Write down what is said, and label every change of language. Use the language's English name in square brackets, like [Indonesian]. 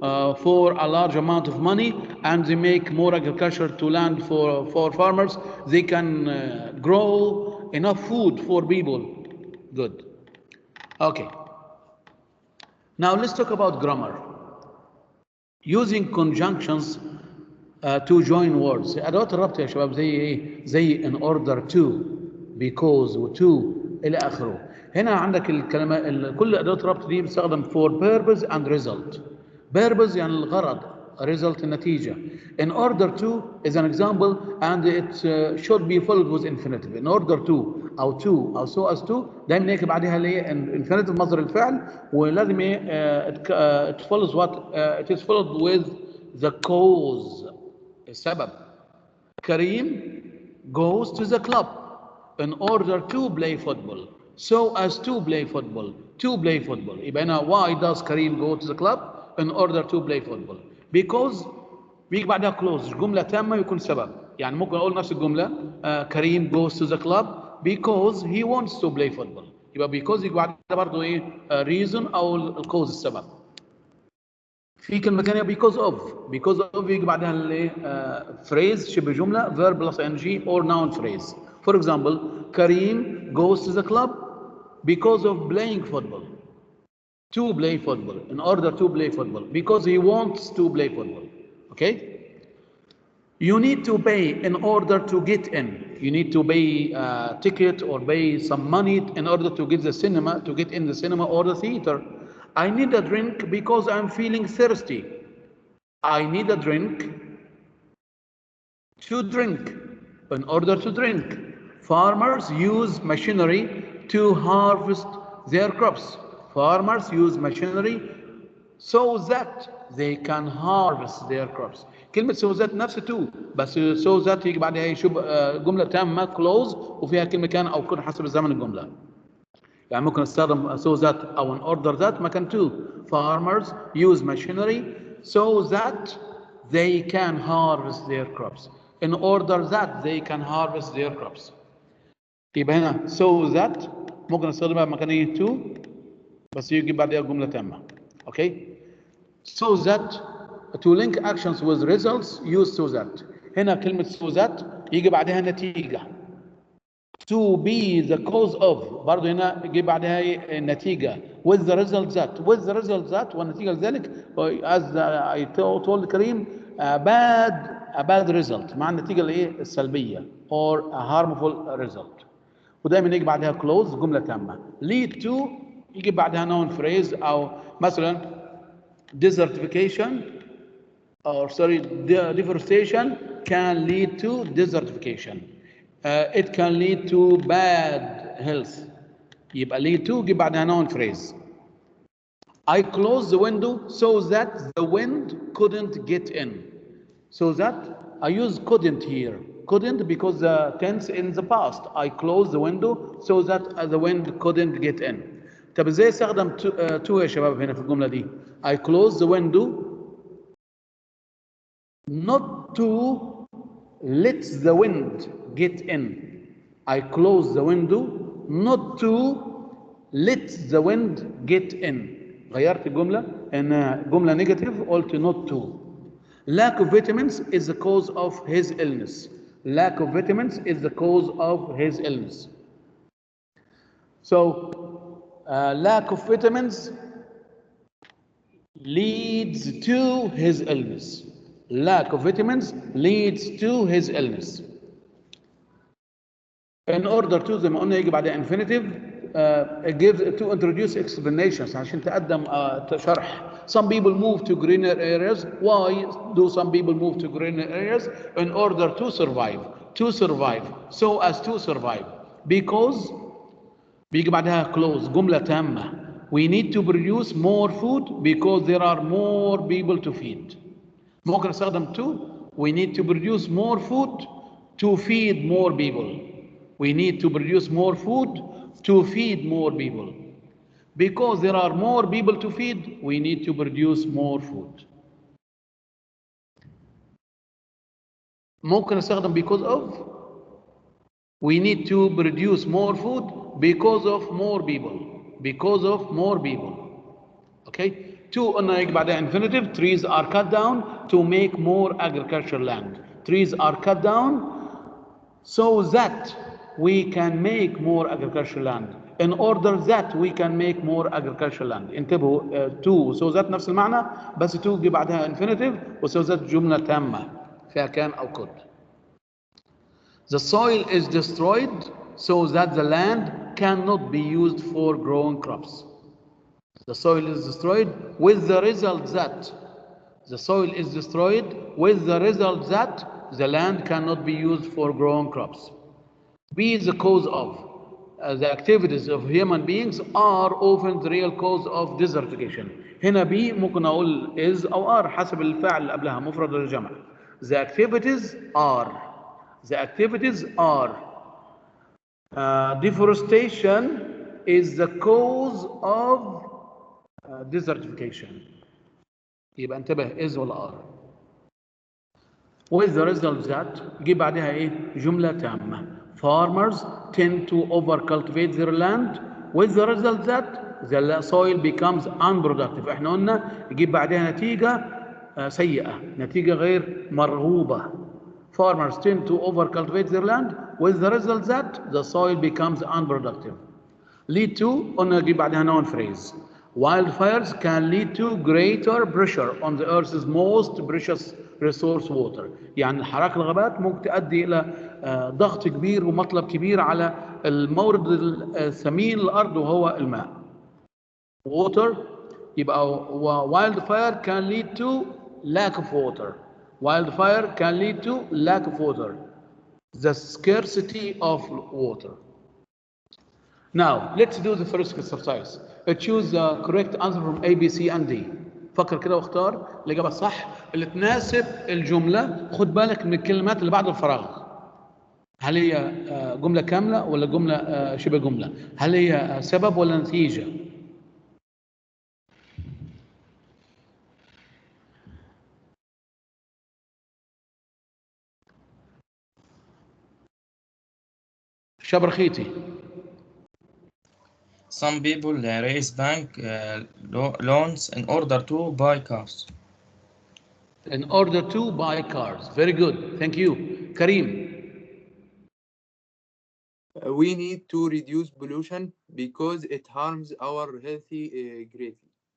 [English] for a large amount of money, and they make more agriculture to land for farmers. They can grow enough food for people. Good. Okay. Now let's talk about grammar. Using conjunctions to join words. [Arabic] أدوات الربط يا شباب زي إيه؟ زي [English] in order to, [Arabic] because و to إلى آخره. هنا عندك الكلمة كل أدوات الربط دي بتستخدم [English] for purpose and result. [Arabic] Purpose يعني الغرض. [English] Result [Arabic] النتيجة. [English] In order to is an example and it should be followed with infinitive. In order to أو to أو so as to [Arabic] دايما نكتب بعدها اللي هي [English] infinitive [Arabic] مصدر الفعل ولازم إيه [English] it follows what it is followed with the cause. [Arabic] السبب. [English] كريم goes to the club in order to play football. So as to play football. To play football. [Arabic] يبقى هنا [English] why does Karim go to the club in order to play football? [Arabic] Because بيجي بعدها [English] clause [Arabic] جملة تامة يكون سبب. يعني ممكن أقول نفس الجملة [English] كريم goes to the club because he wants to play football. [Arabic] يبقى because يجي بعدها برضه إيه [English] reason [Arabic] أو الcause السبب. في كلمة ثانية because of يجي بعدها الايه phrase شبه جملة [English] verb plus ing or noun phrase. For example, Karim goes to the club because of playing football. To play football, in order to play football, because he wants to play football. Okay? You need to pay in order to get in. You need to pay a ticket or pay some money in order to get in the cinema or the theater. I need a drink because I'm feeling thirsty. I need a drink to drink, in order to drink. Farmers use machinery to harvest their crops. Farmers use machinery so that they can harvest their crops. [Arabic] كلمة so that نفس to بس so that يجي بعدها يشوف جملة تامة close وفيها كلمة كان أو كن حسب الزمن الجملة. يعني ممكن استخدم [English] so that أو in order that مكان to. Farmers use machinery so that they can harvest their crops. In order that they can harvest their crops. [Arabic] يبقى هنا so that ممكن استخدمها مكان ايه to بس يجي بعدها جملة تامة. [English] Okay? So that to link actions with results use so that. [Arabic] هنا كلمة so that يجي بعدها نتيجة. [English] To be the cause of برضه هنا يجي بعدها النتيجة with the result that [Arabic] والنتيجة لذلك [English] as I told كريم a bad result [Arabic] مع النتيجة الايه السلبية [English] or a harmful result. [Arabic] ودايما يجي بعدها close جملة تامة. [English] lead to [Arabic] يجي بعدها [English] noun phrase [Arabic] أو مثلا [English] desertification or deforestation can lead to desertification. It can lead to bad health. [Arabic] يبقى [English] lead to يجي بعدها noun phrase. I closed the window so that the wind couldn't get in. So that I use couldn't here. Couldn't because the tense in the past. I closed the window so that the wind couldn't get in. [Arabic] طب ازاي استخدم [English] to [Arabic] يا شباب هنا في الجملة دي؟ [English] I closed the window not to let the wind get in. I closed the window not to let the wind get in. [Arabic] غيرت الجملة إن جملة نيجاتيف قلت not to. [English] Lack of vitamins is the cause of his illness. Lack of vitamins is the cause of his illness. So lack of vitamins leads to his illness. Lack of vitamins leads to his illness. In order to [Arabic] زي ما قلنا يجي بعدها [English] infinitive gives to introduce explanations [Arabic] عشان تقدم شرح. [English] Some people move to greener areas. Why do some people move to greener areas? In order to survive. To survive. So as to survive. [Arabic] Because بيجي بعدها close جملة تامة. [English] We need to produce more food because there are more people to feed. [Arabic] ممكن استخدم to. [English] We need to produce more food to feed more people. We need to produce more food to feed more people. Because there are more people to feed, we need to produce more food. [Arabic] ممكن استخدم [English] because of. We need to produce more food because of more people. Because of more people. Okay? [Arabic] Two قلنا يجي بعدها infinitive. [English] Trees are cut down to make more agricultural land. Trees are cut down so that we can make more agricultural land. In order that we can make more agricultural land. [Arabic] انتبهوا to [English] so that [Arabic] نفس المعنى بس to جي بعدها infinitive و so that جملة تامة فيها كان أو could. [English] The soil is destroyed so that the land cannot be used for growing crops. The soil is destroyed with the result that the soil is destroyed with the result that the land cannot be used for growing crops. B is the cause of the activities of human beings are often the real cause of desertification. [Arabic] هنا B ممكن أقول is أو are حسب الفعل اللي قبلها مفرد ولا جمع. [English] The activities are deforestation is the cause of desertification. [Arabic] يبقى انتبه is ولا are. [English] With the result that [Arabic] جيب بعدها ايه؟ جملة تامة. [English] Farmers tend to overcultivate their land with the result that the soil becomes unproductive. [Arabic] احنا قلنا يجيب بعدها نتيجة سيئة، نتيجة غير مرغوبة. [English] Farmers tend to overcultivate their land with the result that the soil becomes unproductive. Lead to [Arabic] قلنا يجيب بعدها [English] noun phrase. Wildfires can lead to greater pressure on the earth's most precious resource water. [Arabic] يعني حرائق الغابات ممكن تؤدي إلى ضغط كبير ومطلب كبير على المورد الثمين للأرض وهو الماء. [English] Water [Arabic] يبقى [English] wildfire can lead to lack of water. Wildfire can lead to lack of water. The scarcity of water. Now, let's do the first exercise. Choose the correct answer from A, B, C, and D. [Arabic] فكر كده واختار الإجابة الصح اللي تناسب الجملة. خد بالك من الكلمات اللي بعد الفراغ. هل هي جملة كاملة ولا جملة شبه جملة؟ هل هي سبب ولا نتيجة؟ شبرخيتي. [English] Some people raise bank loans in order to buy cars. In order to buy cars. Very good. Thank you. Karim. We need to reduce pollution because it harms our healthy greatly.